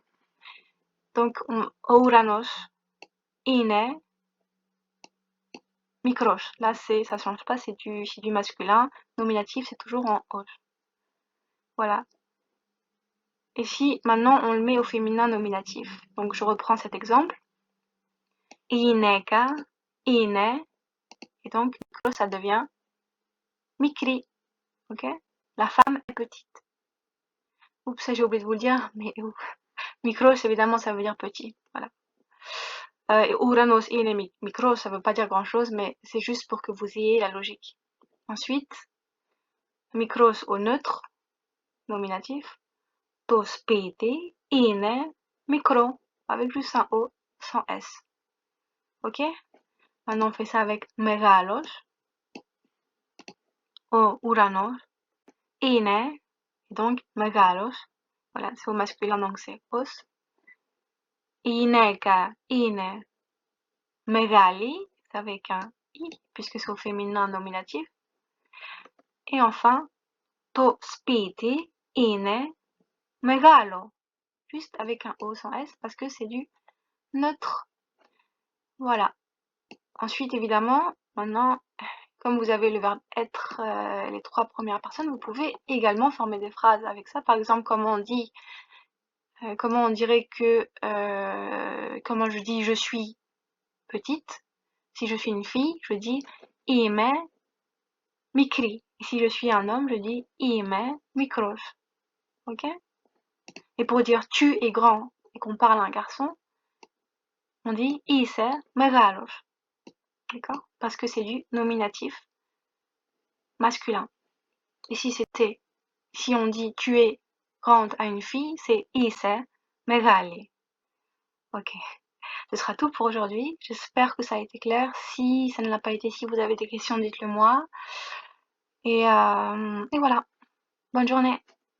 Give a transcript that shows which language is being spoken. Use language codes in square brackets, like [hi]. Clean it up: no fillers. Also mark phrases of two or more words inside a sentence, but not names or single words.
[el] Donc, ouranos είναι mikros. [fr] Là, ça change pas, c'est du masculin. Nominatif, c'est toujours en os. Voilà. Et si maintenant on le met au féminin nominatif. Donc, je reprends cet exemple. [el] Η γυναίκα είναι, [fr] et donc mikros, ça devient mikri. Ok? La femme est petite. Oups, j'ai oublié de vous le dire, mais mikros, évidemment, ça veut dire petit. Voilà. [el] Ουρανός είναι μικρός, [fr] ça veut pas dire grand chose, mais c'est juste pour que vous ayez la logique. Ensuite, mikros au neutre, nominatif. [el] Το σπίτι είναι μικρό, [fr] avec juste un O, sans S. Ok? Maintenant, on fait ça avec μεγάλος. [el] Ο ουρανός είναι, donc μεγάλος. [fr] Voilà, c'est au masculin, donc c'est os. [el] Η γυναίκα είναι μεγάλη, [fr] c'est avec un I, puisque c'est au féminin nominatif. Et enfin, [el] το σπίτι είναι μεγάλο, [fr] juste avec un O sans S, parce que c'est du neutre. Voilà. Ensuite, évidemment, maintenant, comme vous avez le verbe être, les trois premières personnes, vous pouvez également former des phrases avec ça. Par exemple, comment on dirait que, comment je dis je suis petite. Si je suis une fille, je dis [el] είμαι μικρή. [fr] Et si je suis un homme, je dis [el] είμαι μικρός. [fr] Ok? Et pour dire tu es grand et qu'on parle à un garçon, on dit [el] είσαι μεγάλος. [fr] D'accord? Parce que c'est du nominatif masculin. Et si on dit tu es grande à une fille, c'est [el] είσαι μεγάλη. [fr] Ok. Ce sera tout pour aujourd'hui. J'espère que ça a été clair. Si ça ne l'a pas été, si vous avez des questions, dites-le moi. Et voilà. Bonne journée.